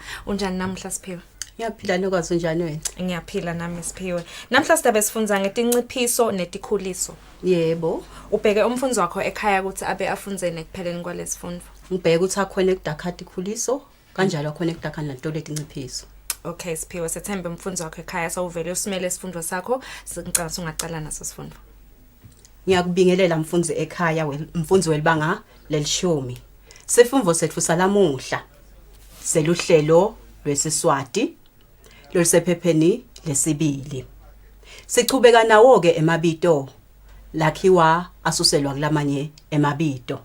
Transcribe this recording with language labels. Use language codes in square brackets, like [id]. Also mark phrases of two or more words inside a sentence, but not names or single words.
[ss] Unjani namhla Siphiwe? Ngiyaphila nokwazi njani wena? Ngiyaphila nami Siphiwe. Namhla sidabe sifunza ngetinciphiso netikhuliso. Yebo. Ubheke umfundzi wakho ekhaya ukuthi abe afundzene kupheleni kwalesifundvo. Ngibheke ukuthi aconnect akhati khuliso kanjalo aconnect akhani lantolo etinciphiso. Okay Siphiwe, sethembe umfundzi wakho ekhaya sawuvele usimele isifundvo sakho, ngicela ungaqala naso sifundvo. Ngiyakubingelela mfundzi ekhaya mfundzi welibanga lelishumi. Sifundvo sethu salamuhla seluhlelo lwesiswati lolusephepheni lesibili. Sichubeka nawo ke emabito lakhiwa asuselwa kulamanye emabito.